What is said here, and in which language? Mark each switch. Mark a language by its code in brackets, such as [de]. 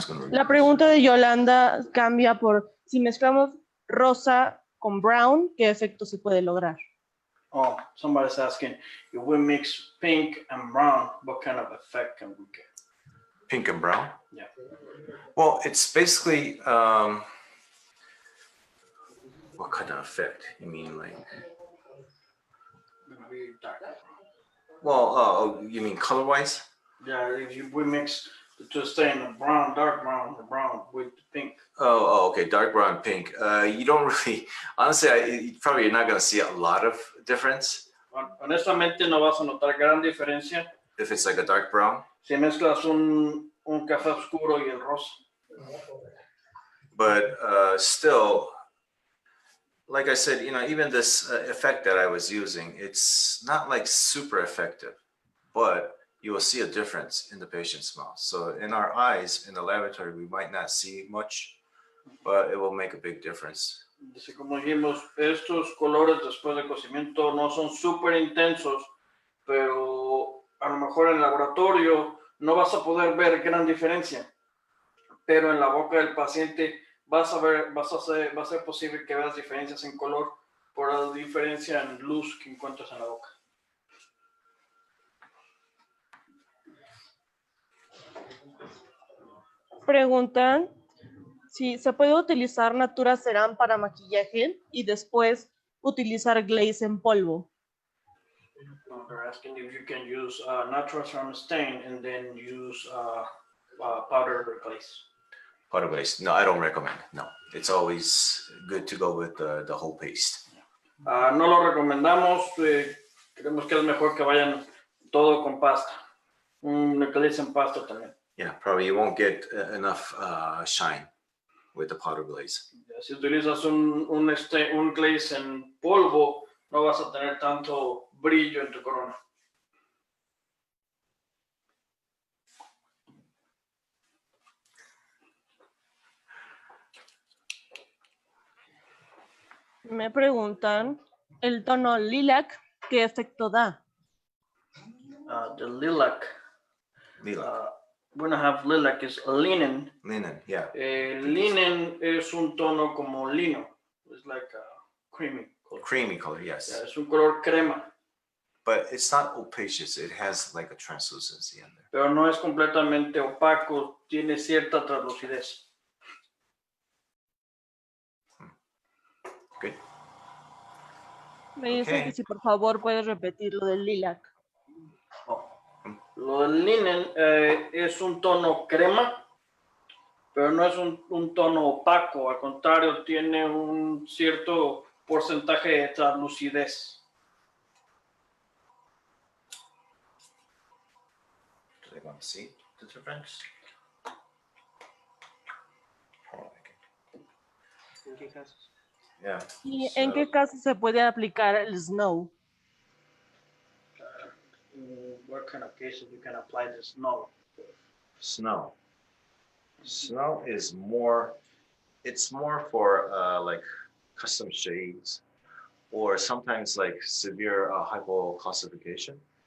[es] La pregunta de Yolanda cambia por si mezclamos rosa con brown, ¿qué efecto se puede lograr? [en] Oh, somebody's asking, if we mix pink and brown, what kind of effect can we get? Pink and brown? Yeah. Well, it's basically, what kind of effect? You mean like? Maybe dark brown. Well, you mean color-wise? Yeah, if we mix the two stain, brown, dark brown, the brown with pink. Oh, okay, dark brown, pink. You don't really, honestly, probably you're not going to see a lot of difference. [es] Honestamente, no vas a notar gran diferencia. [en] If it's like a dark brown. [es] Si mezclas un café oscuro y el rosa. [en] But still, like I said, even this effect that I was using, it's not like super effective, but you will see a difference in the patient's mouth. So in our eyes, in the laboratory, we might not see much, but it will make a big difference. [es] Como dijimos, estos colores después de cocimiento no son súper intensos, pero a lo mejor en el laboratorio no vas a poder ver gran diferencia, pero en la boca del paciente va a ser posible que veas diferencias en color por la diferencia en luz que encuentras en la boca. Preguntan si se puede utilizar Naturaceram para maquillaje y después utilizar glaze en polvo. [en] They're asking if you can use Naturaceram stain and then use powder glaze. Powder glaze? No, I don't recommend. No, it's always good to go with the whole paste. [es] No lo recomendamos. Creemos que es mejor que vayan todo con pasta. Un glaze en pasta también. [en] Yeah, probably you won't get enough shine with the powder glaze. [es] Si utilizas un glaze en polvo, no vas a tener tanto brillo en tu corona. Me preguntan el tono lilac, ¿qué efecto da? [en] The lilac. Lilac. We're gonna have lilac is linen. Linen, yeah. [es] Linen es un tono como lino. [en] It's like a creamy color. Creamy color, yes. [es] Yeah, es un color crema. [en] But it's not opacious. It has like a translucency in there. [es] Pero no es completamente opaco. Tiene cierta translucidez. [en] Good. [es] Me dicen que si por favor puedes repetir lo del lilac. Lo del linen es un tono crema, pero no es un tono opaco. Al contrario, tiene un cierto porcentaje de translucidez. [en] Do they want to see the difference? [es] ¿En qué casos? [en] Yeah. [es] ¿Y en qué caso se puede aplicar el snow? [en] What kind of cases you can apply the snow? Snow. Snow is more, it's more for like custom shades or sometimes like severe hypocalcification.